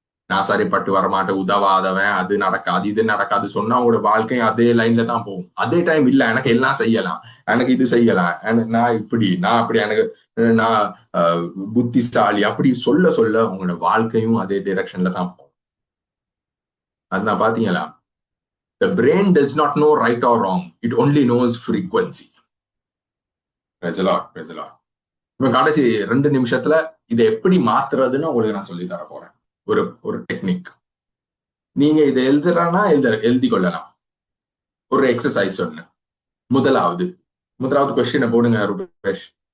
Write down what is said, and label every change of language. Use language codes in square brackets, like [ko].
[ta] நான் சரிப்பட்டு வரமாட்டேன், உதவாதவன், அது நடக்காது இது நடக்காது சொன்னா உங்களோட வாழ்க்கையும் அதே லைன்ல தான் போகும். அதே டைம் இல்ல எனக்கு எல்லாம் செய்யலாம், எனக்கு இது செய்யலாம், நான் இப்படி நான் அப்படி, எனக்கு நான் புத்திசாலி அப்படி சொல்ல சொல்ல உங்களோட வாழ்க்கையும் அதே டைரக்ஷன்ல தான் போகும். அதுதான் பாத்தீங்களா, [en] the brain does not know right or wrong, it only knows frequency. [ta] இப்ப கடைசி 2 நிமிஷத்துல இதை எப்படி மாத்துறதுன்னு உங்களுக்கு நான் சொல்லி தர போறேன். ஒரு டெக்னிக். நீங்க இதை எழுதுறனா எழுதி கொள்ளலாம். ஒரு எக்ஸசைஸ் ஒண்ணு. முதலாவது கொஸ்டினை போடுங்க ரூபேஷ்.